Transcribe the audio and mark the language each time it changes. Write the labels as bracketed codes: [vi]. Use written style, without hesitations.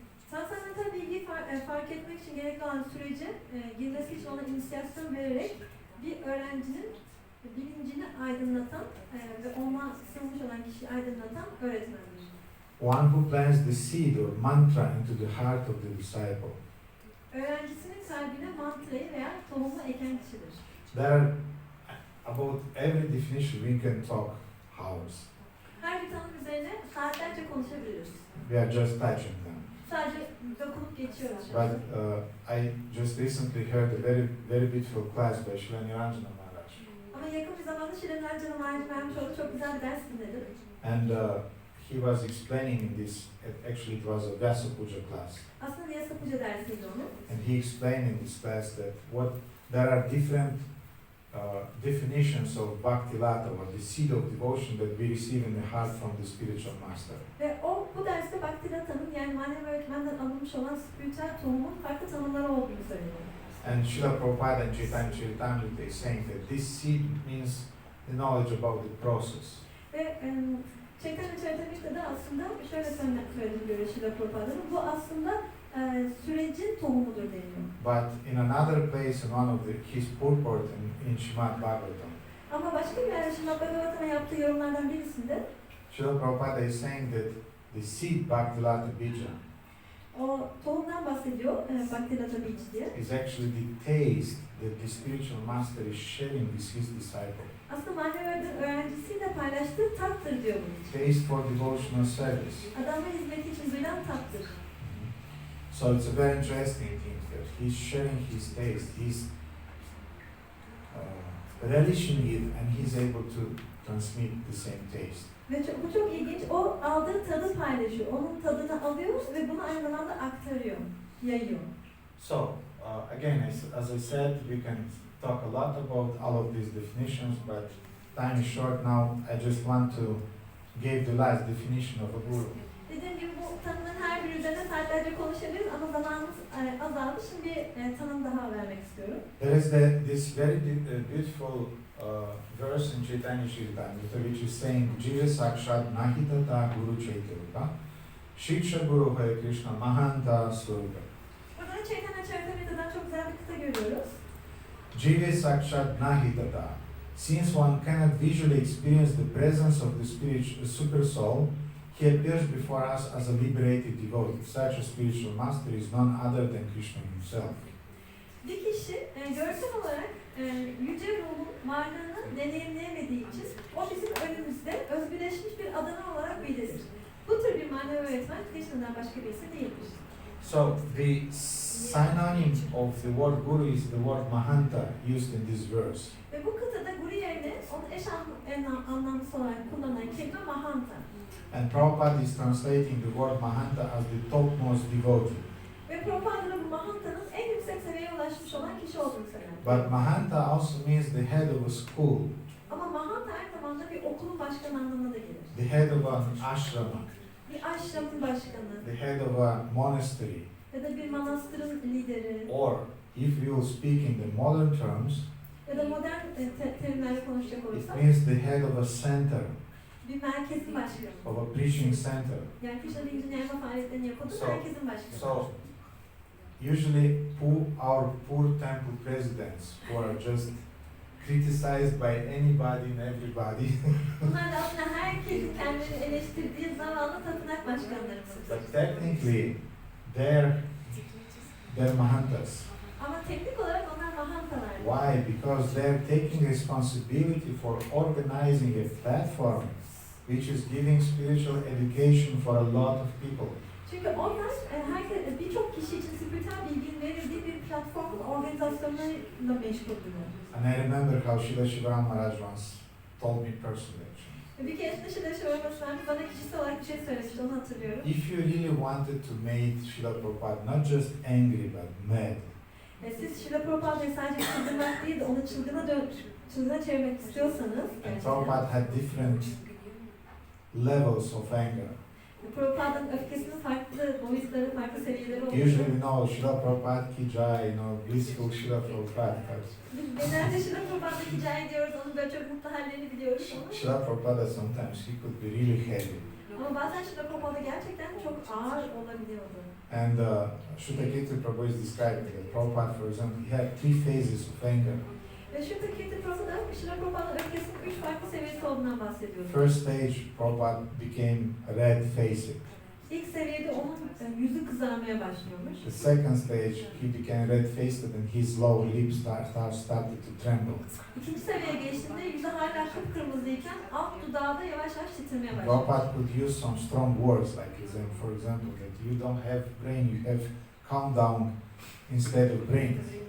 [tr] Transandantal bilgiyi fark etmek için gerekli olan sürece girmesi için ona inisiyasyon vererek bir öğrencinin bilincini aydınlatan ve ona sığınmış olan kişiyi aydınlatan öğretmendir. [en] One who plants the seed or mantra into the heart of the disciple. [tr] Öğrencisinin kalbine mantrayı veya tohumu eken kişidir. [en] There are about every definition we can talk hours. [tr] Her bir tanım üzerine saatlerce konuşabiliriz. [en] We are just touching them. [tr] Sadece dokunup geçiyoruz. şu [en] But [tr] an. [en] I just recently heard a very beautiful class by Srila Niranjana Maharaj. [tr] Ama yakın bir zamanda Şirin Ercan'ın vermiş olduğu çok güzel bir ders dinledim. [en] And he was explaining in this, actually it was a Vyasa Puja class. [tr] Aslında Vyasa Puja dersiydi onun. [en] And he explained in this class that there are different definitions of Bhakti Lata, or the seed of devotion that we receive in the heart from the spiritual master. [tr] Ve bu derste Bhakti Lata'nın yani manevi öğretmenden alınmış olan spiritüel tohumun farklı tanımları olduğunu söylüyor. [en] And Srila Prabhupada and Chaitanya Charitamrita is saying that this seed means the knowledge about the process. [tr] Ve Chaitanya Charitamrita'da aslında şöyle söylediğini görüyor Srila Prabhupa'nın. Bu aslında sürecin tohumudur deniyor. [en] But in another place, in one of his purport in Srimad Bhagavatam, [tr] Ama başka bir yerde Srimad Bhagavatam'a yaptığı yorumlardan birisinde [en] Srila Prabhupada is saying that the seed Bhaktilata Bija [tr] o tohumdan bahsediyor Bhakti Lata Beach diye. [en] is actually the taste that the spiritual master is sharing with his disciple. [tr] Aslında manevi öğrencisiyle paylaştığı tattır diyor bunun için. [en] Taste for devotional service. [tr] Adamla hizmeti için duyulan tattır. [en] So it's a very interesting thing that he's sharing his taste, he's relishing it, and he's able to transmit the same taste. [tr] Ve bu çok ilginç. O aldığı tadı paylaşıyor. Onun tadını alıyor ve bunu aynı zamanda aktarıyor, yayıyor. [en] So again, as I said, we can talk a lot about all of these definitions, but time is short now. I just want to give the last definition of a guru. [tr] Dediğim gibi bu tanımın her biri üzerine saatlerce konuşabiliriz ama zamanımız azaldı. Şimdi bir tanım daha vermek istiyorum. [en] There is this very beautiful verse in Chaitanya Charitamrita which is saying, [sa] Jiva Sakshat Nahitata Guru Chaitanya Shiksha Guru Hare Krishna Mahanta Swarupa. [tr] Burada da Chaitanya Charitamrita'dan çok güzel bir kıta görüyoruz. [sa] Jiva Sakshat Nahitata. [en] Since one cannot visually experience the presence of the super soul, he appears before us as a liberated devotee. Such a spiritual master is none other than Krishna himself. [tr] Bir kişi görsel olarak yüce ruhun varlığını deneyimleyemediği için o bizim önümüzde özgürleşmiş bir adana olarak belirir. Bu tür bir manevi öğretmen Krishna'dan başka birisi değildir. [en] So the synonym of the word guru is the word mahanta used in this verse. [tr] Ve bu kıtada guru yerine onun eş anlamlısı olarak kullanılan kelime mahanta. [en] And Prabhupada is translating the word mahanta as the topmost devotee. [tr] Ve Prabhupada bu mahantanın en yüksek seviyeye ulaşmış olan kişi olduğunu söyler. [en] But mahanta also means the head of a school, [tr] Ama mahanta aynı zamanda bir okulun başkanı anlamına da gelir. [en] the head of an ashrama, [tr] Bir aşramın başkanı [en] the head of a monastery, [tr] ya da bir manastırın lideri [en] or if we will speak in the modern terms, [tr] ya da modern terimlerle konuşacak [en] it [tr] olursak [en] means the head of a center, [tr] bir merkezin başkanı. [en] of a preaching center. [tr] Yani Krishna bilincini yayma faaliyetlerini yapıldığı [en] So- [tr] merkezin başkanı. [en] So usually our poor temple presidents who are just criticized by anybody and everybody, [tr] Bunlar da aslında herkesin kendini eleştirdiği zavallı tapınak başkanlarımız. [en] but technically they're mahantas. [tr] Ama teknik olarak onlar mahantalar. [en] Why? Because they're taking responsibility for organizing a platform which is giving spiritual education for a lot of people. [tr] Çünkü onlar birçok kişi için spiritüel bilginin verildiği bir platformun organizasyonlarıyla meşguldürler. [en] And I remember how Srila Shivaram Maharaj once told me personally. [tr] Bir kez dışında Şivaraması'ndan bana kişisel olarak bir şey söylemişti, onu hatırlıyorum. [en] If you really wanted to make Srila Prabhupada not just angry but mad, [tr] Siz Srila Prabhupa'yı sadece çıldırmak değil de onu çılgına çevirmek istiyorsanız, [en] and Prabhupada had different levels of anger. [tr] Prabhupa'nın öfkesinin farklı boyutları, farklı seviyeleri oluyor. [en] Usually we know Srila Prabhupada ki jai, blissful Srila Prabhupada. [tr] Biz genelde Srila Prabhupa'da hicai diyoruz, onun böyle çok mutlu hallerini biliyoruz ama. [en] Srila Prabhupada sometimes he could be really heavy. [tr] Ama bazen Srila Prabhupada gerçekten çok ağır olabiliyordu. [en] And Shuddha Prabhu is describing that Prabhupada, for example, he had 3 phases of anger. [tr] Ve Shuddha Prabhupada, Srila Prabhupa'nın öfkesinin 3 farklı seviyesi olduğundan bahsediyordu. [en] First stage, Prabhupada became red-faced. [tr] İlk seviyede onun yüzü kızarmaya başlıyormuş. [en] The second stage, he became red-faced and his lower lip started to tremble. [tr] İkinci seviyeye geçtiğinde yüzü hala kıpkırmızıyken alt dudağı da yavaş yavaş titremeye başlıyor. [en] Prabhupada could use some strong words like, for example, that you don't have brain, you have calm down instead of brain.